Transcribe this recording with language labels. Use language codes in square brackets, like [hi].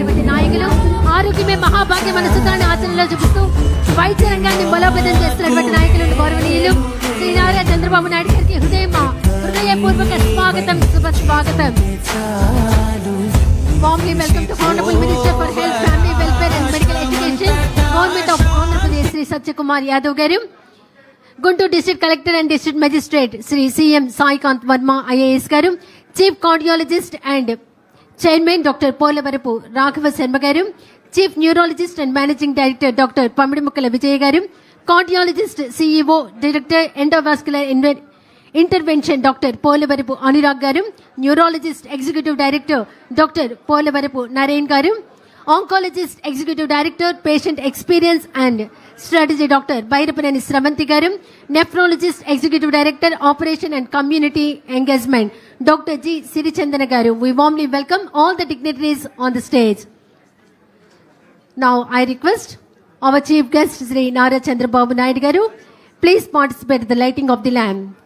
[te] నాయకులు ఆరోగ్యమే మహాభాగ్యం అనే సూత్రాన్ని ఆచరణలో చూపిస్తూ వైద్య రంగాన్ని బలోపేతం చేస్తున్నటువంటి నాయకులు గౌరవనీయులు శ్రీ నారా చంద్రబాబు నాయుడు గారికి హృదయపూర్వక స్వాగతం, శుభస్వాగతం. [en] Warmly welcome to Honorable Minister for Health, Family Welfare and Medical Education, Government of Andhra Pradesh, Sri Satyakumar Yadav garu. Guntur district collector and district magistrate Sri C M Saikanth Varma IAS garu, chief cardiologist and chairman doctor Polavarapu Raghava Sharma garu, chief neurologist and managing director doctor Pamidimukkala Vijay garu, cardiologist CEO director endovascular intervention doctor Polavarapu Anurag garu, neurologist executive director doctor Polavarapu Naren garu, oncologist executive director patient experience and strategy doctor Byrapaneni Sravanthi garu, nephrologist executive director operation and community engagement doctor G Sirichandana garu. We warmly welcome all the dignitaries on the stage. Now I request our chief guest Sri Nara Chandrababu Naidu garu, please participate in the lighting of the lamp.